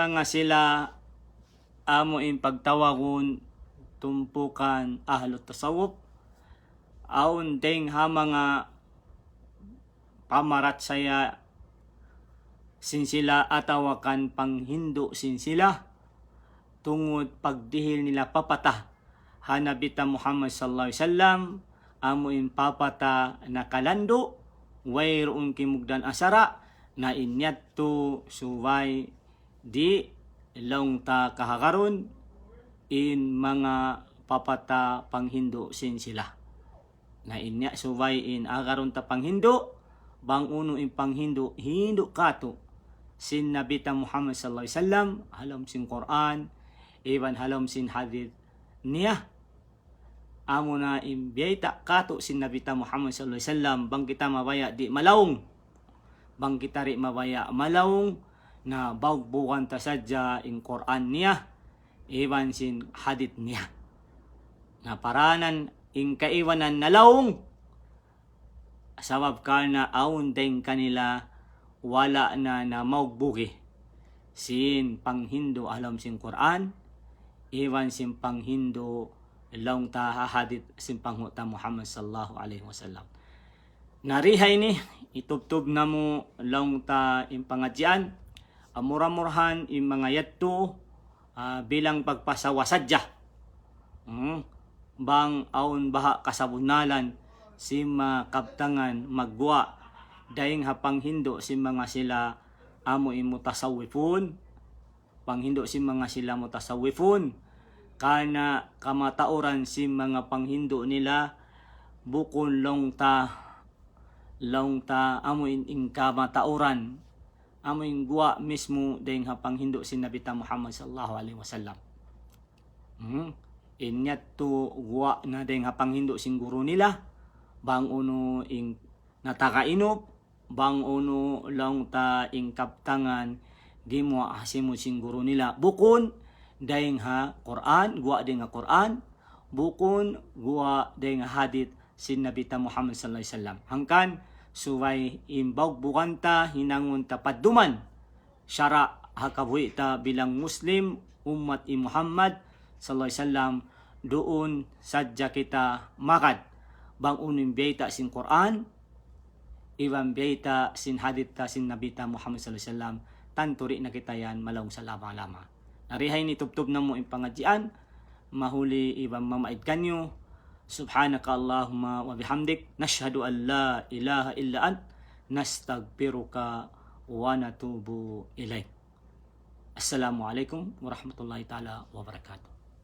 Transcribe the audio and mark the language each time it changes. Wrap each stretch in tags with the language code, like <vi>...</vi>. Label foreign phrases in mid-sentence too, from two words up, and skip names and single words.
<tsg>mga sila amuin pagtawagon tumpukan ahlot tasawuf aun ding ha mga pamarat saya sin sila atawakan panghindo sin sila tungod pagdihil nila papata hanabita Muhammad</tsg> <ar>صلى الله عليه</ar> <tsg>wasallam amuin papata nakalando wayroon kimugdan asara na inyatto suway di long ta kahagaron in mga papata panghindo sin sila na inya suway in agaron ta panghindo bang uno in panghindo hindo kato sin nabita Muhammad</tsg> <ar>صلى الله عليه وسلم</ar> <tsg>halam sin Quran iban halam sin hadith niya amo na imbiyata kato sin nabita Muhammad</tsg> <ar>صلى الله عليه وسلم</ar> <tsg>bang kita mabaya di malawong bang kita ri mabaya malawong na bawbukan ta sadya in Quran niya iban sin hadith niya na paranan in kaiwanan nalawong sabab ka na aun din kanila wala na maugbugi sin panghindo alam sin Quran iban sin panghindo long ta hadith sin panghuta Muhammad</tsg> <ar>صلى الله عليه وسلم.</ar> <tsg>Narihay ni itubtub na mo long ta in pangadyan muramurhan in mga yadto bilang pagpasawasadya. Bang aun baha kasabunalan si makabtangan magwa daing hapang hindo si mga sila amo imutasawifun panghindo si mga sila mutasawifun kana kamatauran si mga panghindo nila bukon long ta amo in kamatauran amo in guwa mismo daing hapang hindo si nabita Muhammad</tsg> <ar>صلى الله عليه وسلم.</ar> <tsg>Inyat to guwa na daing hapang hindo sin guro nila bang uno in natakainop bang uno lang ta ing kaptangan di mo asimo sin guro nila bukon daing ha Quran guwa daing ha Quran bukon guwa daing ha hadith sin nabita Muhammad</tsg> <ar>صلى الله عليه وسلم</ar> <tsg>hangkan suway imbawg bukanta hinangon ta padduman syara hakabuhi ta bilang Muslim umat i Muhammad</tsg> <ar>صلى الله عليه وسلم</ar> <tsg>doon sadya kita makad bang unin biyata sin Quran ibang biyata sin hadith ta sin nabita Muhammad</tsg> <ar>صلى الله عليه وسلم</ar> <tsg>tanturi na kita yan malawang sa lama-lama. Narihay ni tubtub na mo in pangadyan mahuli ibang mamaid kanyo</tsg> <ar>سبحانك اللهم وبحمدك نشهد أن لا إله إلا أنت نستغفرك ونتوب إليك. السلام عليكم ورحمة الله تعالى وبركاته.</ar>